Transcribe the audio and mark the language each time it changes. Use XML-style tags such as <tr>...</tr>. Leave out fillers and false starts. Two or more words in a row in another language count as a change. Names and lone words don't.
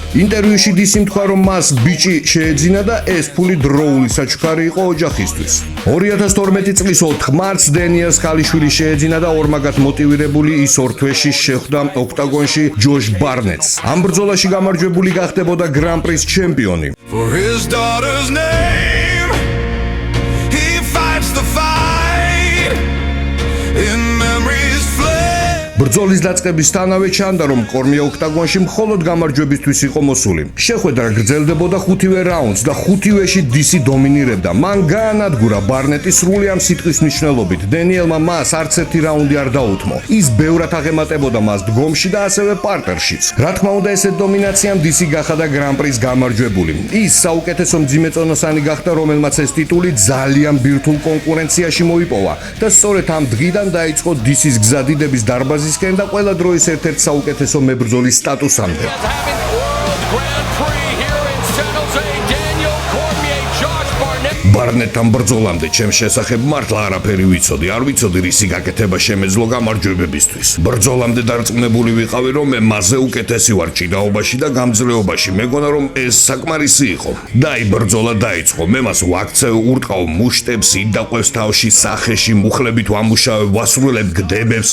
<ka>ინტერვიუში დისი თქვა, რომ მას ბიჭი შეეძინა და ეს ფული დროული საჩუქარი იყო ოჯახისთვის. 2012 წლის 4 მარტს დენიელს ქალიშვილი შეეძინა და ორმაგად მოტივირებული ის ორ თვეში შეხვდა ოქტაგონში ჯოშ ბარნეტს. ამ ბრძოლაში გამარჯვებული გახდებოდა გრან-პრის ჩემპიონი.</ka> <en>for his daughter's name. He fights the fight in memory's flame.</en> <ka>ბრძოლის დაწყებისთანავე ჩანდა, რომ კორმია ოქტაგონში მხოლოდ გამარჯვებისთვის იყო მოსული. შეხვედრა გრძელდებოდა 5-ვე რაუნდს და 5-ვეში DC დომინირებდა. მან გაანადგურა ბარნეტი სრული ამ სიტყვის მნიშვნელობით. დენიელმა მას არც ერთი რაუნდი არ დაუთმო. ის ბევრად აღემატებოდა მას დგომში და ასევე პარტერშიც. რა თქმა უნდა, ესეთ დომინაციამ DC გახადა გრან-პრის გამარჯვებული. ის საუკეთესო მძიმეწონოსანი გახდა, რომელმაც ეს ტიტული ძალიან ბირთვულ კონკურენციაში მოიპოვა და სწორედ ამ დღიდან დაიწყო DC-ს გზა დიდების დარბაზისკენ და ყველა დროის ერთ-ერთ საუკეთესო მებრძოლის სტატუსამდე.</ka> <en>Having World Grand Prix here in San Jose, Daniel Cormier, Josh Barnett.</en> <ka>ბარნეტთან ბრძოლამდე ჩემს შესახებ მართლა არაფერი ვიცოდი. არ ვიცოდი რისი გაკეთება შემეძლო გამარჯვებებისთვის. ბრძოლამდე დარწმუნებული ვიყავი, რომ მე მასზე უკეთესი ვარ ჭიდაობაში და გამძლეობაში. მეგონა რომ ეს საკმარისი იყო. დაი ბრძოლა დაიწყო. მე მას ვაქცევ, ურტყავ მუშტებს, იდაყვევს თავში, სახეში, მუხლებით ვამუშავებ, ვასრულებ გდებებს.</ka>